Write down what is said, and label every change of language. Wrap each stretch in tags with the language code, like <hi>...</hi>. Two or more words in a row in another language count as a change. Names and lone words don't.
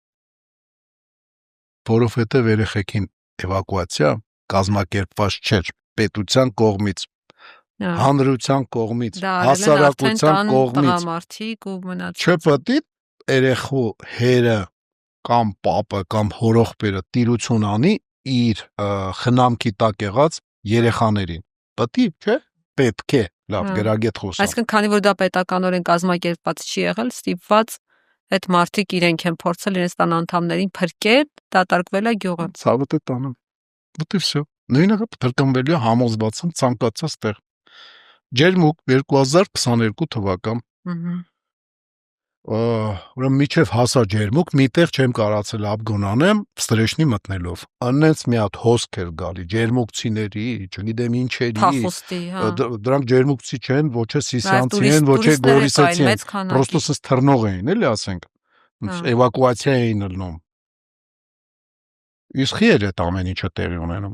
<hy>Որովհետև երեխեքին էվակուացիա կազմակերպված չէր պետության կողմից, հանրության կողմից, հասարակության կողմից։ Չպետք է երեխու հերը կամ պապը կամ հորողբերը տիրություն անի իր խնամքի տակ եղած երեխաներին։ Պետք է, լավ, գրագետ խոսա։ Այսինքն, քանի որ դա պետականորեն կազմակերպված չի եղել, ստիպված այդ մարդիկ իրենք են փորձել իրենց տան անդամներին փրկել, դատարկվել է գյուղը։ Ցավը դե տանը։</hy> <ru>Вот и всё։</ru> <hy>Նույնը կրկնվելու է համոզված եմ ցանկացած տեղ։ Ջերմուկ 2022 թվական։ Ուրեմն միջև հասա ջերմուկ, միտեղ չեմ կարացել աբգոն անեմ, ստրեշնի մտնելով։ Աննենց մի հատ հոսք էր գալի, ջերմուկցիների, չգիտեմ ինչերի։ Դրանք ջերմուկցի չեն, ոչ է սիսյանցի են, ոչ է գորիսացի են, պրոստո սս թռնող էին, էլի ասենք։ Էվակուացիա էին ելնում։ Իսկ խի էր այդ ամեն ինչը տեղի ունենում։</hy>